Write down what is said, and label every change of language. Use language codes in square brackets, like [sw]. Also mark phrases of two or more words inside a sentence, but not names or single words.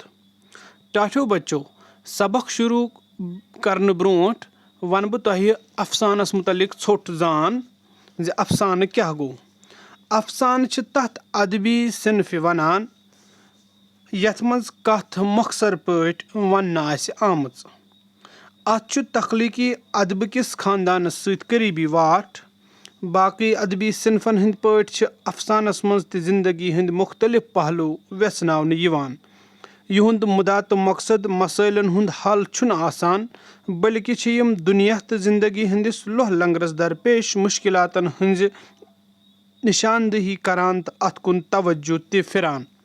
[ks] टाठो बच्चो सबक शुरू करने ब्रोट वन बह तुह अफसानस मुतलिक छोट जान ज अफसान क्या गो। अफसान तथ अदबी सिनफ वनान यथ मज कथ मखसर पट वन आमच। अत तख्लीकी अदब किस खानदान सत करीबी वाट। बाकी अदबी सिनफन हंद पट अफसानस मज जिंदगी हंद मुख्तलिफ पहलू व्यसनावन यिवान। युहुंद मुदा तो मकसद मसैलन हुंद हल छुन आसान बल्कि यम दुनिया तो जिंदगी हंदिस लोह लंगरस दरपेश मुश्किलातन हंज निशानदही करान तो अत कुन तवज्जो ते फिरान।